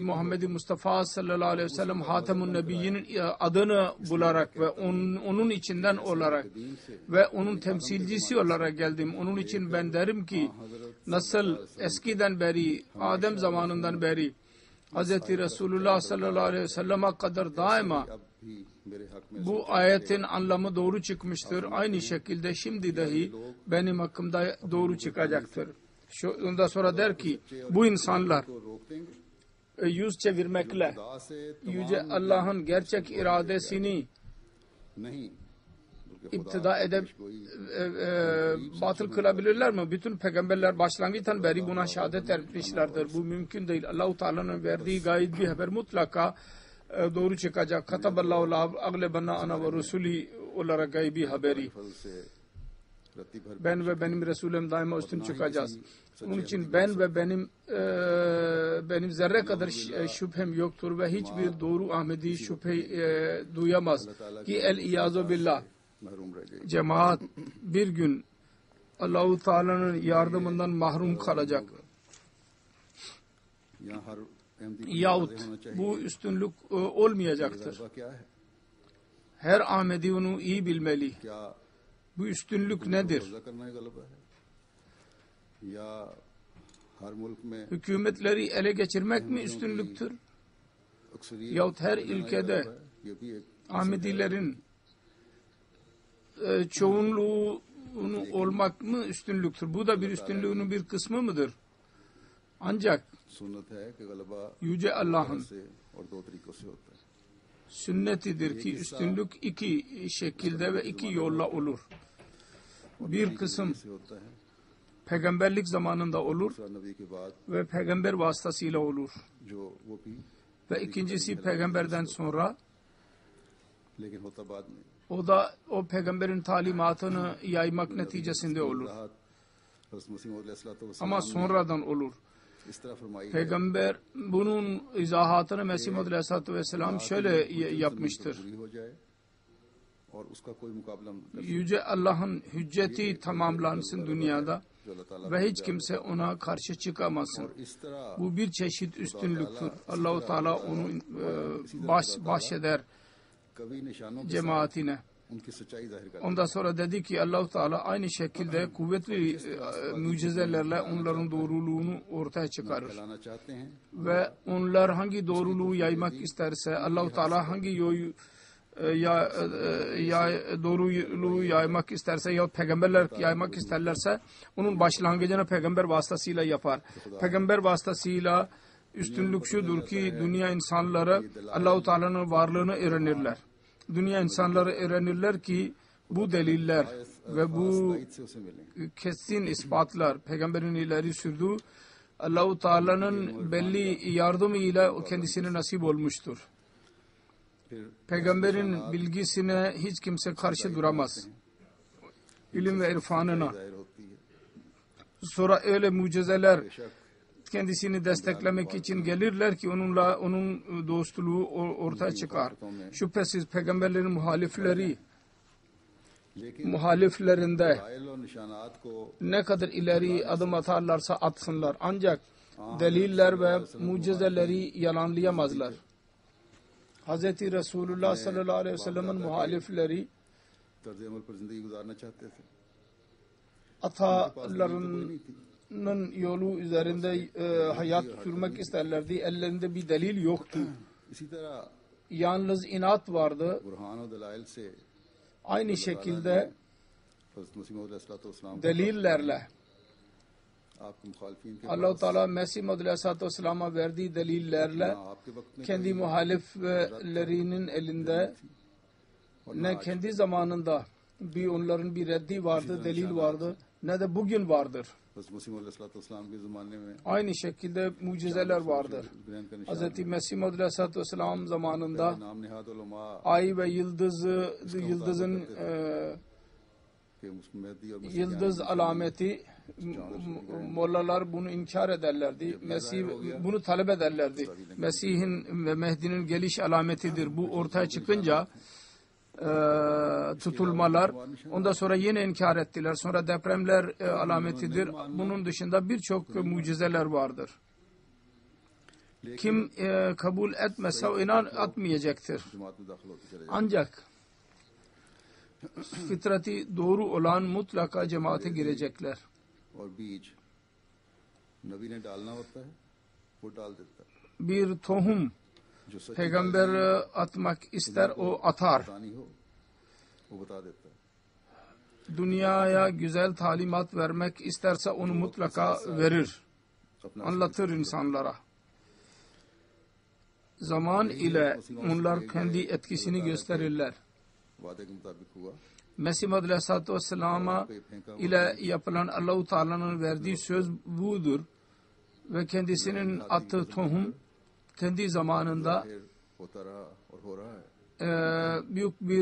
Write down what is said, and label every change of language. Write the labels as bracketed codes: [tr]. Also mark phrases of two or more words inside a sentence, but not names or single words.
[tr] Muhammed Mustafa [ar] صلى الله عليه وسلم [tr] Hatemun Nebiyyin adını bularak ve onun içinden olarak ve onun temsilcisi olarak geldim. Onun için ben derim ki nasıl eskiden beri, Adem zamanından beri Hz. Resulullah [ar] صلى الله عليه وسلم'e [tr] kadar daima [hi] अब भी मेरे हक में [tr] bu ayetin anlamı doğru çıkmıştır. Aynı şekilde şimdi dahi benim hakkımda doğru çıkacaktır. Ondan sonra der ki bu insanlar [hi] को रोक देंगे। [tr] yüz çevirmekle [hi] खुदा से [tr] Yüce Allah'ın gerçek iradesini [hi] नहीं बल्कि [tr] iptida edip batıl kılabilirler mi? Bütün peygamberler başlangıçtan beri buna şehadet etmişlerdir. Bu mümkün değil. Allah-u Teala'nın verdiği gayet bir haber mutlaka doğru çıkacak. [ar] كتب الله لأغلبن أنا ورسلي [tr] olarak gaybi haberi. [hi] फजल से रत्ती भर [tr] Ben ve benim Resulüm daima üstün çıkacağız. Onun için ben ve benim zerre kadar şüphem yoktur ve hiçbir doğru Ahmedi şüphe duyamaz ki [ar] العياذ بالله [hi] महरूम रह गए। [tr] cemaat bir gün Allah-u Teala'nın yardımından mahrum kalacak. [hi] यहाँ हर अहमदी को [tr] Yahut [hi] वाज़ेह होना चाहिए। [tr] bu üstünlük olmayacaktır. [hi] तजुर्बा क्या है? [tr] Her Ahmedi onu iyi bilmeli. [hi] क्या [tr] Bu üstünlük nedir? [hi] कब्जा करना ही गलबा है या हर मुल्क में [tr] Hükümetleri ele geçirmek mi üstünlüktür? [hi] अक्सरियत [tr] Yahut her [hi] बनाना ही [tr] ülkede [hi] गलबा है? ये भी एक [tr] Ahmedilerin çoğunluğu olmak mı üstünlüktür? Bu da bir üstünlüğünün bir kısmı mıdır? Ancak [hi] सुन्नत है कि गलबा [tr] Yüce Allah'ın [hi] से और दो तरीकों से होता है। [tr] sünnetidir ki üstünlük iki şekilde ve iki yolla olur. Bir kısım [hi] से होता है [tr] peygamberlik zamanında olur [hi] दूसरा नबी के बाद [tr] ve peygamber vasıtasıyla olur. [hi] जो वो भी [tr] Ve ikincisi peygamberden sonra, [hi] लेकिन होता बाद में [tr] o da o peygamberin talimatını yaymak neticesinde olur. [hi] हज़रत मसीह मौद अलैहिस्सलातु [tr] Ama [hi] वस्सलाम [tr] sonradan olur. [hi] इस तरह फरमाई है [tr] Peygamber bunun izahatını Mesih Maud [ar] عليه الصلاة والسلام [tr] şöyle yapmıştır. [hi] पूरी हो जाए और उसका कोई मुकाबला न कर [tr] Yüce Allah'ın hücceti tamamlansın dünyada [hi] जो अल्लाह ताला [tr] ve hiç kimse ona karşı çıkamasın. [hi] और इस तरह [tr] Bu bir çeşit üstünlüktür. Allah-u Teala onu bahşeder [hi] कभी निशानों के [tr] cemaatine. [hi] उनकी सच्चाई जाहिर कर [tr] Ondan sonra dedi ki Allah-u Teala aynı şekilde kuvvetli mucizelerle onların doğruluğunu ortaya çıkarır. [hi] फैलाना चाहते हैं [tr] Ve onlar hangi doğruluğu yaymak isterse, Allah-u Teala hangi doğruluğu yaymak isterse ya peygamberler yaymak isterlerse onun başlangıcını peygamber vasıtasıyla yapar. Peygamber vasıtasıyla üstünlük şudur ki dünya insanları Allah-u Teala'nın varlığını öğrenirler. Dünya insanları öğrenirler ki bu deliller ve bu [hi] से उसे मिलें [tr] kesin ispatlar peygamberin ileri sürdüğü Allah-u Teala'nın belli yardımıyla o kendisine nasip olmuştur. [hi] फिर [tr] Peygamberin bilgisine hiç kimse karşı duramaz. İlim ve irfanına. [hi] जाहिर होती है [tr] Sonra öyle mucizeler [hi] बेशक [tr] kendisini desteklemek için gelirler ki onunla onun dostluğu ortaya çıkar. Şüphesiz peygamberlerin muhaliflerinde [hi] रायल और निशानात को [tr] ne kadar ileri adım atarlarsa atsınlar. Ancak deliller ve mucizeleri yalanlayamazlar. Hz. Resulullah [ar] صلى الله عليه وسلم'in [tr] muhalifleri [hi] तर्ज अमल पर जिंदगी गुजारना चाहते थे [tr] atalarının yolu üzerinde hayat sürmek isterlerdi. Ellerinde bir delil yoktu. [hi] इसी तरह [tr] Yalnız inat vardı. [hi] बुरहान और दलाइल से [tr] Aynı şekilde [hi] हज़रत मसीह मौद अलैहिस्सलाम [tr] delillerle [hi] आपके मुखालिफिन के [tr] Allah-u Teala Mesih Maud [ar] عليه الصلاة والسلام'a [tr] verdiği delillerle [hi] आपके वक्त में [tr] kendi muhaliflerinin elinde ne kendi zamanında onların bir reddi vardı, delil vardı, ne de bugün vardır. [hi] हज़रत मसीह मौद अलैहिस्सलाम के ज़माने में [tr] Aynı şekilde mucizeler vardır. [hi] ग्रहण का निशान [tr] Hz. Mesih Maud [ar] عليه الصلاة والسلام [tr] zamanında [hi] नाम निहाद उलमा [tr] ay ve yıldızın [hi] के मेहदी और [tr] yıldız alameti mollalar bunu inkar ederlerdi. Mesih bunu talep ederlerdi. Mesih'in ve Mehdi'nin geliş alametidir. Bu ortaya çıkınca tutulmalar ondan sonra yine inkar ettiler. Sonra depremler alametidir. Bunun dışında birçok mucizeler vardır. Kim kabul etmezse o inan atmayacaktır. [hi] जमात में दाखिल होते चले [tr] Ancak fıtratı doğru olan mutlaka cemaate girecekler. [hi] जाए और बीज नबी ने डालना होता है वो डाल देता है [tr] Bir tohum [hi] जो सच्ची [tr] peygamber atmak ister, o atar. [hi] बतानी हो वो बता देता है [tr] Dünyaya güzel talimat vermek isterse onu mutlaka verir. [hi] अपना [tr] Anlatır insanlara. Zaman ile onlar kendi etkisini gösterirler. [hi] वादे के मुताबिक हुआ [tr] Mesih Maud [ar] عليه الصلاة والسلام'a [tr] ile yapılan Allah-u Teala'nın verdiği söz budur. Ve kendisinin attığı tohum kendi zamanında [hi] फिर होता रहा और हो रहा है [tr] büyük bir